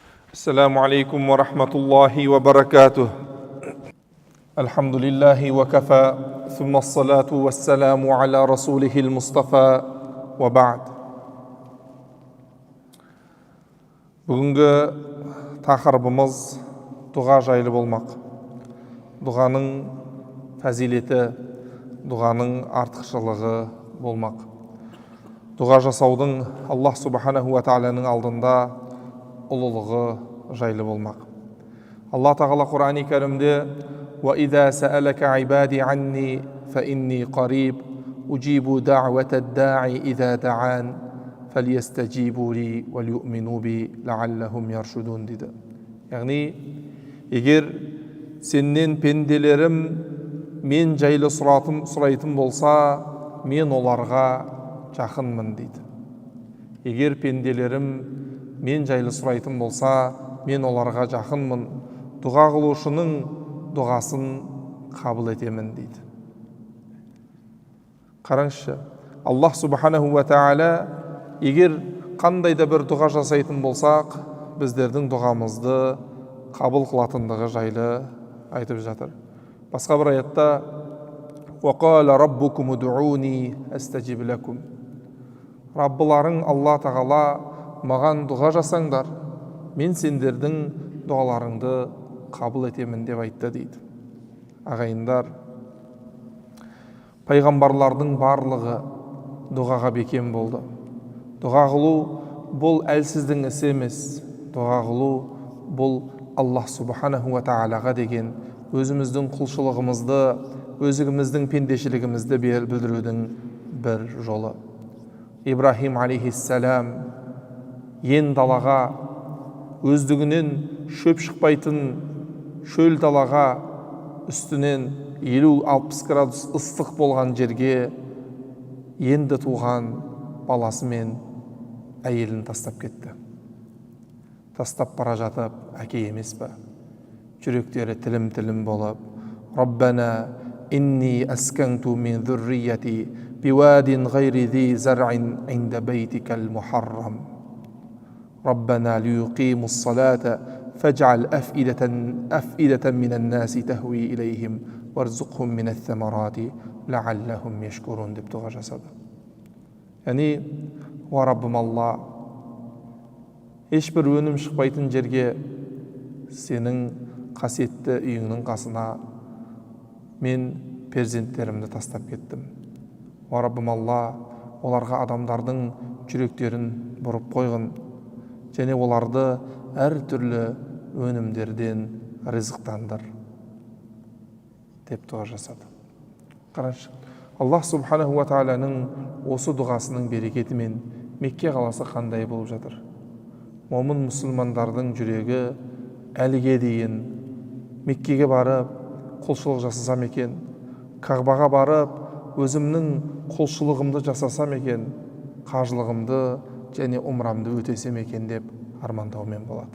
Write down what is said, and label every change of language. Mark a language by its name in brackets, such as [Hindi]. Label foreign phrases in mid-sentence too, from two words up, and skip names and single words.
[Arabic] السلام عليكم ورحمة الله وبركاته. الحمد لله وكفى ثم الصلاة والسلام على رسوله المصطفى وبعد. [Kazakh] Бүгінгі тақырыбымыз дұға жайлы болмақ. Дұғаның фәзилеті, дұғаның артықшылығы болмақ. Дұға жасаудың [Arabic] الله سبحانه وتعالى [Kazakh] алдында ұлылығы жайлы болмақ. Аллах тағала Құран-ы Кәрімде [Arabic] وَإِذَا سَأَلَكَ عِبَادِي عَنِّي فَإِنِّي قَرِيبٌ أُجِيبُ دَعْوَةَ الدَّاعِ إِذَا دَعَانِ فَلْيَسْتَجِيبُوا لِي وَلْيُؤْمِنُوا بِي لَعَلَّهُمْ يَرْشُدُونَ дейді. [Kazakh] Яғни, егер сеннен пенделерім мен жайлы сұрайтын болса, мен оларға жақынмын дейді. Егер пенделерім мен жайлы сұрайтын болса, мен оларға жақынмын, дұға қылушының дұғасын қабыл етемін дейді. Қараңызшы, [Arabic] الله سبحانه وتعالى [Kazakh] егер қандай да бір дұға жасайтын болсақ, біздердің дұғамызды қабыл қылатындығы жайлы айтып жатыр. Басқа бір аятта [Arabic] وَقَالَ رَبُّكُمُ دُعُونِي أَسْتَجِبْ لَكُمْ. [Kazakh] Раббыларың Алла тағала маған дұға жасаңдар, мен сендердің дұғаларыңды қабыл етемін деп айтты дейді. Ағайындар, пайғамбарлардың барлығы дұғаға бекем болды. Дұға қылу бұл әлсіздің ісі емес. Дұға қылу бұл [Arabic] الله سبحانه وتعالى [Kazakh] деген өзіміздің құлшылығымызды, өзіміздің пендешілігімізді білдірудің бір жолы. Ибрахим алейхиссалам ен далаға, өздігінен шөп шықпайтын шөл далаға, үстінен 50-60 градус ыстық болған жерге енді туған баласы мен әйелін тастап кетті. Тастап бара жатып, әке емес пе? Жүректері тілім-тілім болып, [Arabic] ربنا إني أسكنت من ذريتي بواد غير ذي زرع عند بيتك المحرم. ربنا ليقيموا الصلاة فاجعل أفئدة من الناس تهوي إليهم وارزقهم من الثمرات لعلهم يشكرون [Kazakh] деп дұға жасады. Яғни, уа Раббым Алла, ешбір өнім шықпайтын жерге, сенің қасиетті үйіңнің қасына мен перзенттерімді тастап кеттім. Уа Раббым Алла, оларға адамдардың жүректерін бұрып қойғын, және оларды әр түрлі өнімдерден ризықтандыр деп дұға жасады. Қараңызшы, [Arabic] الله سبحانه وتعالى [Kazakh] осы дұғасының берекетімен Мекке қаласы қандай болып жатыр? Момын мұсылмандардың жүрегі әліге дейін Меккеге барып құлшылық жасасам екен, Кағбаға барып өзімнің құлшылығымды жасасам екен, қажылығымды және умрамды өтесем екен деп армандаумен болады.